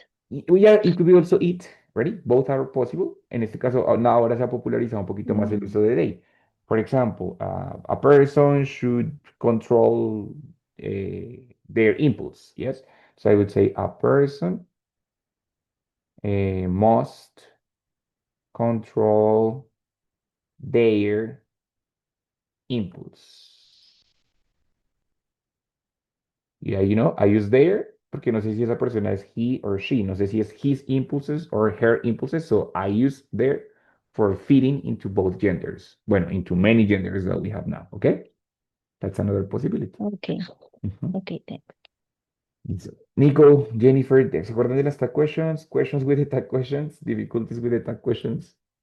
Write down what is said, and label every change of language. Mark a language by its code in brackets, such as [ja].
[en] Yeah, it could be also it, ready? Both are possible. [es] En este caso, ahora se ha popularizado un poquito más el Mm, uso de they. [en] For example, a person should control their impulse, yes? So I would say a person must control their impulse. Yeah, I use their [es] porque no sé si esa persona es [en] he or she. [es] No sé si es [en] his impulses or her impulses. So I use their for fitting into both genders. [es] Bueno, [en] into many genders that we have now. Okay? That's another possibility. okay. Mhm. Okay, thanks. So, [es] Nico, Jennifer, ¿se acuerdan de las tag questions? [en] Questions with the tag questions? Difficulties with the tag questions?